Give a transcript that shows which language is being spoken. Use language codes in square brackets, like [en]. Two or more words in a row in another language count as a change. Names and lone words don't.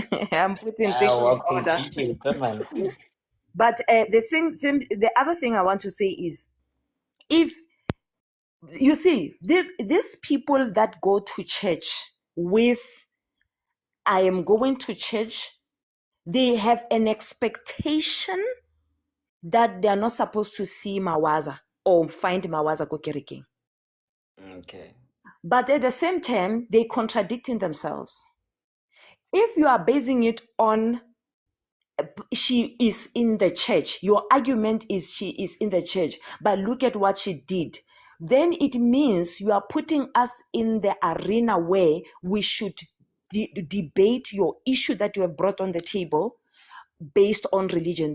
[en] I'm putting things in order. But the other thing I want to say is, if you see these people that go to church with I am going to church, they have an expectation that they are not supposed to see Mawaza or find Mawaza [nso] go kerekeng. [en] Okay. But at the same time, they contradicting themselves. If you are basing it on she is in the church, your argument is she is in the church, but look at what she did. then it means you are putting us in the arena where we should debate your issue that you have brought on the table based on religion.